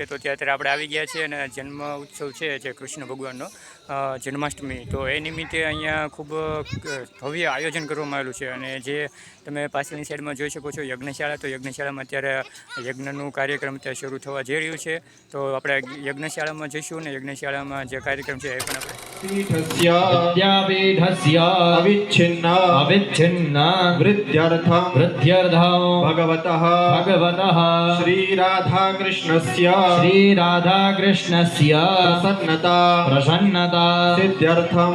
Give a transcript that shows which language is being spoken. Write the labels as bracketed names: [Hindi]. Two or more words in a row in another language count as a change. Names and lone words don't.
[Gujarati] તો અત્યારે આપણે આવી ગયા છીએ અને જન્મ ઉત્સવ છે જે કૃષ્ણ ભગવાનનો જન્માષ્ટમી, તો એ નિમિત્તે અહીંયા ખૂબ ભવ્ય આયોજન કરવામાં આવેલું છે. અને જે તમે પાછળની સાઈડમાં જોઈ શકો છો યજ્ઞશાળા, તો યજ્ઞશાળામાં અત્યારે યજ્ઞનું કાર્યક્રમ અત્યારે શરૂ થવા જઈ રહ્યું છે. તો આપણે યજ્ઞશાળામાં જઈશું ને યજ્ઞશાળામાં જે કાર્યક્રમ છે એ પણ આપણે [Sanskrit] पीठस्य विद्यापीठस्य अविच्छिन्न अविच्छिन्न वृद्ध्यर्थं वृद्ध्यर्थं भगवतः भगवतः श्रीराधाकृष्णस्य श्रीराधाकृष्णस्य प्रसन्नता प्रसन्नता सिद्ध्यर्थं